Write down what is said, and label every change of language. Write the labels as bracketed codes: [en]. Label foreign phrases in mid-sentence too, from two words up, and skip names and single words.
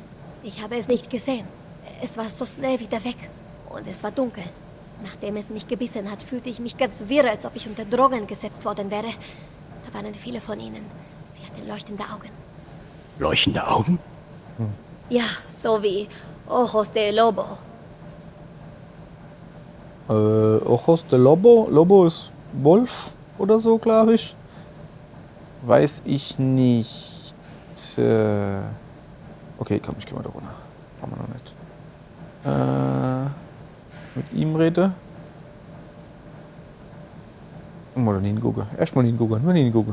[de] Ich habe es nicht gesehen. Es war so schnell wieder weg. Und es war dunkel. Nachdem es mich gebissen hat, fühlte ich mich ganz wirr, als ob ich unter Drogen gesetzt worden wäre. Da waren viele von ihnen. Sie hatten leuchtende Augen. Leuchtende Augen? Ja, so wie [es] Ojos de Lobo. Ojos de Lobo. [de] Lobo ist Wolf oder so, glaube ich. Weiß ich nicht. Okay, komm, ich geh mal da runter. Haben wir noch nicht. Mit ihm rede. Mal hingucken. Erstmal hingucken. Nur hingucken.